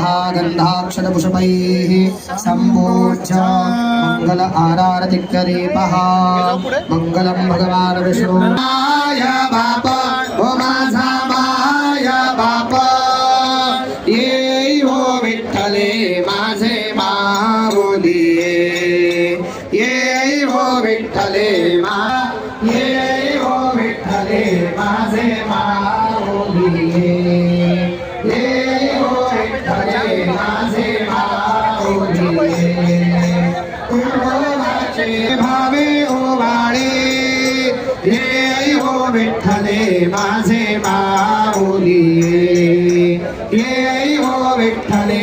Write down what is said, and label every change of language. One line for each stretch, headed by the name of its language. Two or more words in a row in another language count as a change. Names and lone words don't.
Sanskrit: गन्धाक्षरपुष्पैः सम्पूज्य मंगल आरारतिकरीपः मंगलं भगवान् विष्णुनाय
Marathi: बाप ओ माझा माय बाप ये हो विठ्ठले माझे माऊली ये हो विठ्ठले ये हो विठ्ठले माझे माऊली ये हो विठ्ठले माझे माऊली तुझे भावे ओवाळे ये हो विठ्ठले माझे माऊली ये हो विठ्ठले